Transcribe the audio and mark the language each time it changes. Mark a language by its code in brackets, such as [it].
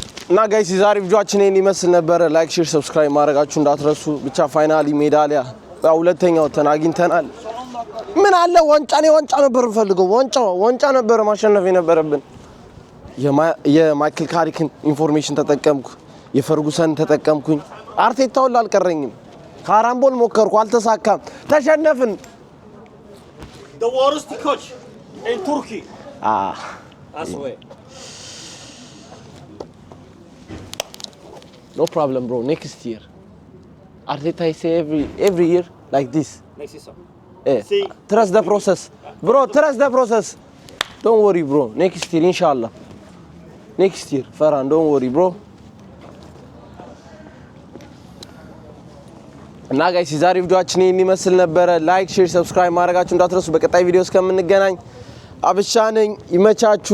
[am] እና ጋይስ የዛሬ ቪዲዮአችን ይሄን ይመስል ነበር። ላይክ፣ ሼር፣ ሰብስክራይብ ማድረጋችሁ እንዳትረሱ። ብቻ ፋይናሊ ሜዳሊያ ሁለተኛው አግኝተናል። ምን አለ ዋንጫ ነበር የምፈልገው። ዋንጫ ነበር ማሸነፍ የነበረብን። የማይክል ካሪክን ኢንፎርሜሽን ተጠቀምኩ፣ የፈርጉሰን ተጠቀምኩኝ። አርቴታውን አልቀረኝም። ካራምቦል ሞከርኩ፣ አልተሳካም። ተሸነፍን። [en] The worst coach in Turkey. I swear. No problem, bro. Next year. Arteta say every year like this. Next season. Trust the process. Bro, trust the process. Don't worry, bro. Next year, inshallah. Next year, Farhan, don't worry, bro. [am] እና ጋይስ የዛሬ ቪዲዮአችን ይሄን ይመስል ነበር። ላይክ፣ ሼር፣ ሰብስክራይብ ማድረጋችሁ እንዳትረሱ። በቀጣይ ቪዲዮ እስከምንገናኝ አብሻ ነኝ። ይመቻችሁ።